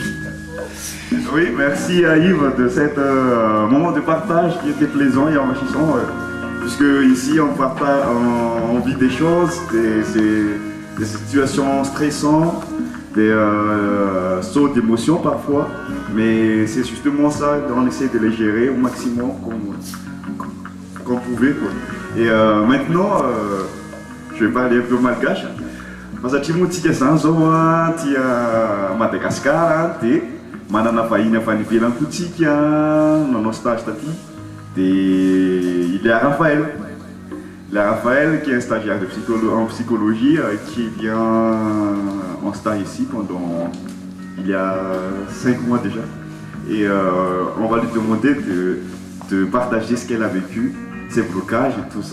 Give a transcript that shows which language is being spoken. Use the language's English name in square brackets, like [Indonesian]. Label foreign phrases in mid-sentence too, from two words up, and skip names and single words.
[French] Oui, merci à Yves de cet moment de partage qui était plaisant et enrichissant, puisque ici on vit des choses, des situations stressantes, des sauts d'émotions parfois, mais c'est justement ça, on essaie de les gérer au maximum qu'on pouvait, quoi. Et maintenant, je vais parler un peu malgache. [Malagasy] Mas atrimo tsika zany zao a tia Madagasikara dia manana vahiny avy any ivelany koa tsika nanao stage taty dia [French] il y a [Malagasy] Raphaël. [French] Il y a Raphaël qui est un stagiaire en psychologie qui vient en stage ici pendant il y a 5 mois déjà et on va lui demander de partager ce qu'elle a vécu, ses blocages et tout ça.